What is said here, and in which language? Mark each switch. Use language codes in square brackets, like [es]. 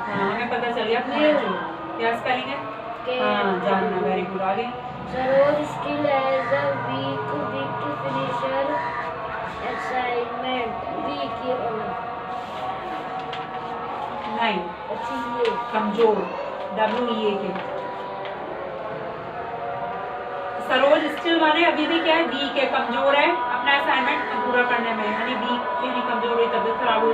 [hi] हाँ, हमें पता चल गया जो क्या स्पेलिंग है। हाँ, जानना। [en] Very good. [hi] आगे [en] Saroj still has a week to finish her assignment. [hi] Week ये वाला। नहीं, अच्छी ये कमजोर। WEAK। सरोज स्टिल माने अभी भी क्या है? वीक है, कमजोर है अपना असाइनमेंट पूरा करने में। यानी वीक यानी कमजोर हुई, तबीयत खराब हुई।